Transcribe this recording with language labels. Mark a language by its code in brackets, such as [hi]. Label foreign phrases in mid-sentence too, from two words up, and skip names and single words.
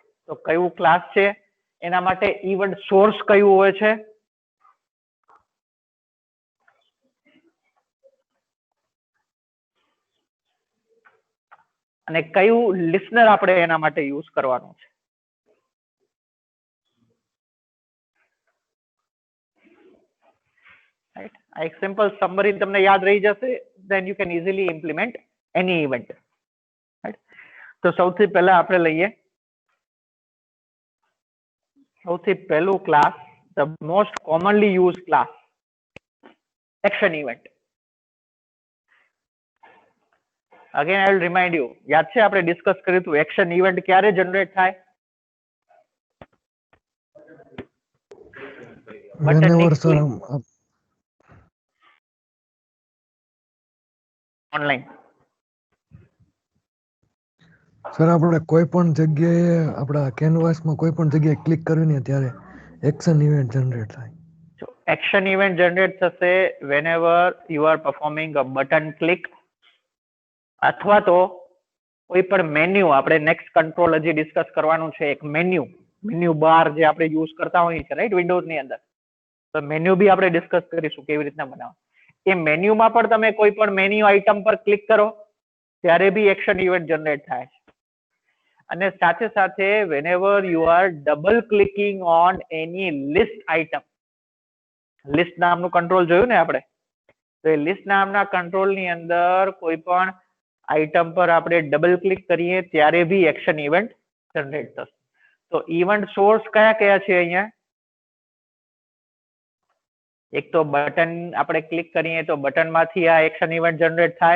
[gu] તો કયું ક્લાસ છે, એના માટે [en] event source [gu] કયું હોય છે, અને કયું લિસનર આપણે એના માટે યુઝ કરવાનું છે. રાઈટ. આ એક [en] simple summary [gu] તમને યાદ રહી જશે, [en] then you can easily implement any event, [gu] રાઈટ. તો સૌથી પહેલા આપણે લઈએ સૌથી પહેલું ક્લાસ, [en] the most commonly used class, action event. Again I will remind you, [gu] યાદ છે આપણે ડિસ્કસ કર્યું હતું [en] action event [gu] ક્યારે જનરેટ થાય? [en] whenever sir [gu] ઓનલાઈન સર આપણે કોઈ પણ જગ્યાએ આપણા કેનવાસમાં કોઈ પણ જગ્યાએ ક્લિક કરીને ત્યારે [en] action event generate [gu] થાય. એક્શન ઇવેન્ટ જનરેટ થશે [en] whenever you are performing a button click, [gu] અથવા તો કોઈ પણ મેન્યુ, આપણે [en] next control [gu] હજી ડિસ્કસ કરવાનું છે, એક [en] menu bar [gu] જે આપણે યુઝ કરતા હોઈએ છીએ, રાઈટ, વિન્ડોઝ ની અંદર. તો મેન્યુ બી આપણે ડિસ્કસ કરીશું કેવી રીતના બનાવવાનું. એ મેન્યુમાં પણ તમે કોઈ પણ [en] menu item [gu] પર ક્લિક કરો ત્યારે બી [en] action event generate [gu] થાય છે. અને સાથે સાથે [en] whenever you are double clicking on any list item, [gu] લિસ્ટ નામનું કંટ્રોલ જોયું ને આપણે, તો એ લિસ્ટ નામના કંટ્રોલ ની અંદર કોઈ પણ આઇટમ પર આપણે [en] double click [gu] કરીએ ત્યારે બી [en] action event generate [gu] થશે. તો [en] event source [gu] કયા કયા છે અહીંયા? એક તો બટન આપણે ક્લિક કરીએ તો બટન માંથી આ [en] action event generate [gu] થાય.